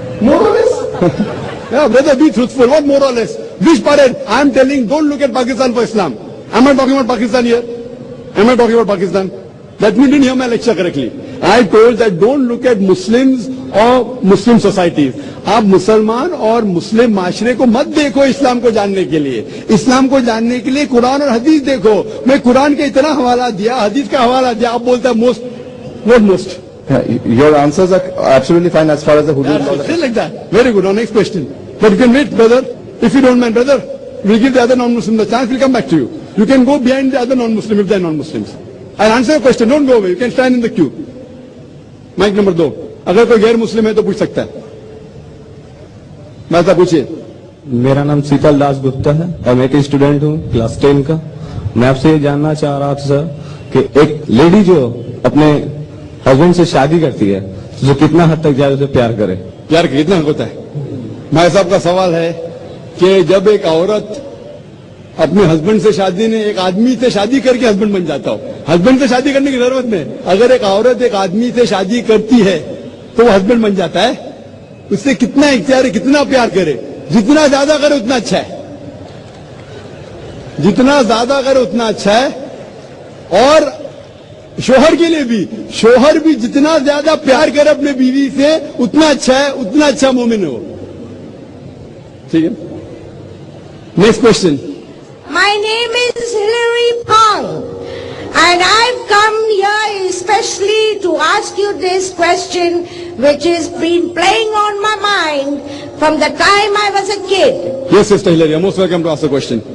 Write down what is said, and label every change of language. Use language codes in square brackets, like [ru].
[en] More or less? Yeah, brother, be truthful. What more or less? Which parade? I'm telling, don't look at Pakistan for Islam. Am I talking about Pakistan here? Am I talking about Pakistan? That means you didn't hear my lecture correctly. I told that don't look at Muslims or Muslim societies. [hi] आप मुसलमान और मुस्लिम माशरे को मत देखो इस्लाम को जानने के लिए. इस्लाम को जानने के लिए कुरान और हदीस देखो. मैं कुरान के इतना हवाला दिया, हदीस का हवाला दिया, आप बोलते हैं most. [en] What most? Your answers are absolutely fine as far as the Hudud. That's still like that. Very good. Now next question. But you can wait, brother. If you don't mind, brother, we'll give the other non-Muslim the chance. We'll come back to you. You can go behind the other non-Muslim if they're non-Muslims. I'll answer your question. Don't go away. You can stand in the queue. Mic number 2. [hi] अगर कोई गैर मुस्लिम है तो पूछ सकता है. मैं पूछिए. मेरा नाम शीतल दास गुप्ता है और मैं एक स्टूडेंट हूँ क्लास 10 का. मैं आपसे ये जानना चाह रहा था सर कि एक लेडी जो अपने हस्बैंड से शादी करती है तो कितना हद तक जाए उसे प्यार करे. प्यार कितना होता है? भाई साहब का सवाल है कि जब एक औरत अपने हस्बैंड से शादी ने एक आदमी से शादी करके हस्बैंड बन जाता हो. हस्बैंड से शादी करने की जरूरत नहीं. अगर एक औरत एक आदमी से शादी करती है तो वो हस्बैंड बन जाता है. उससे कितना इख्तियार है, कितना प्यार करे. जितना ज्यादा करे उतना अच्छा है. जितना ज्यादा करे उतना अच्छा है. और शोहर के लिए भी, शोहर भी जितना ज्यादा प्यार करे अपने बीवी से उतना अच्छा है, उतना अच्छा मोमिन हो. ठीक है. Next question. [en] My name is Hilary Pang, and I've come here especially to ask you this question, which has been playing on my mind from the time I was a kid. Yes, Sister Hilary, you're most welcome to ask the question.